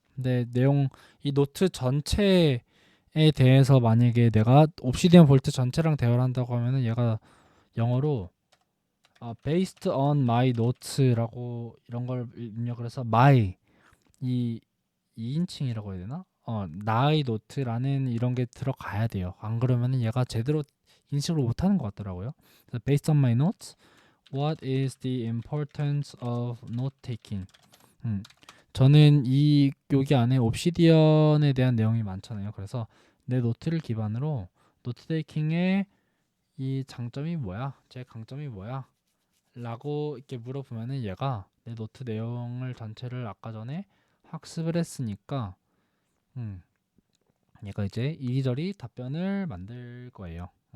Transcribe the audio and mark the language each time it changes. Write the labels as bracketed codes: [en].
[ko] 근데 이 노트 전체에 대해서 만약에 내가 옵시디언 볼트 전체랑 대화를 한다고 하면은 얘가 영어로 [en] based on my notes [ko] 라고 이런 걸 입력을 해서 my 이 2인칭이라고 해야 되나? 나의 노트라는 이런 게 들어가야 돼요. 안 그러면은 얘가 제대로 인식을 못하는 것 같더라고요. [en] 그래서 based on my notes, what is the importance of note taking? [ko] 저는 여기 안에 옵시디언에 대한 내용이 많잖아요. 그래서 내 노트를 기반으로 노트 테이킹의 이 장점이 뭐야? 제 강점이 뭐야? 라고 이렇게 물어보면은 얘가 내 노트 내용을 전체를 아까 전에 학습을 했으니까 얘가 이제 이리저리 답변을 만들 거예요.